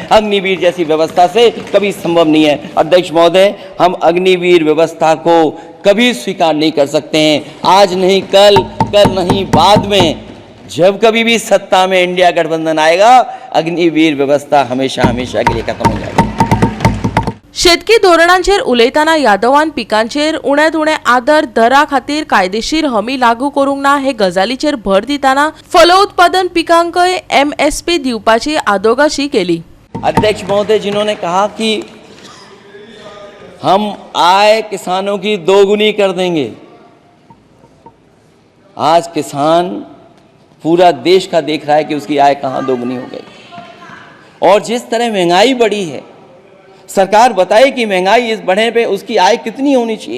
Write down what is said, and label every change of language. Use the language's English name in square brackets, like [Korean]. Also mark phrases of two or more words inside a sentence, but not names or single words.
[Hindi] अग्निवीर जैसी व्यवस्था से कभी संभव नहीं है। अध्यक्ष महोदय, हम अग्निवीर व्यवस्था को कभी स्वीकार नहीं कर सकते हैं। आज नहीं कल, कल नहीं बाद में, जब कभी भी सत्ता में इंडिया गठबंधन आएगा, अग्निवीर व्यवस्था हमेशा हमेशा के लिए खत्म हो जाएगी। [Konkani] शेतकी धोरणांचेर उलयताना यादवान पिकांचेर उण्यांत उणे आदर दरा खातीर कायदेशीर हमी लागू करूंक ना हे गजालीचेर भर दिताना फलोत्पादन पिकांकय MSP दिवपाची आदोगाशी केली। [Hindi] अध्यक्ष महोदय, जिन्होंने कहा कि हम आय किसानों की दोगुनी कर देंगे, आज किसान पूरा देश का देख रहा है कि उसकी आय कहां दोगुनी हो गई। और जिस तरह महंगाई बढ़ी है, सरकार बताए कि महंगाई इस बढ़ने पे उसकी आय कितनी होनी चाहिए।